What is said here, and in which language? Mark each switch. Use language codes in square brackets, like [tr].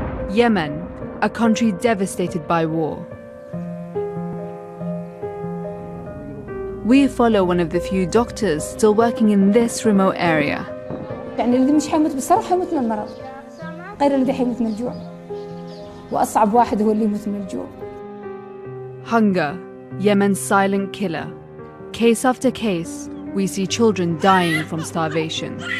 [en] Yemen, a country devastated by war. We follow one of the few doctors still working in this remote area. [ar] يعني الذي مش حيموت بالصراحة حيموت من المرض، غير الذي حيموت من الجوع، وأصعب واحد هو اللي يموت من الجوع. [en] Hunger, Yemen's silent killer. Case after case, we see children dying from starvation.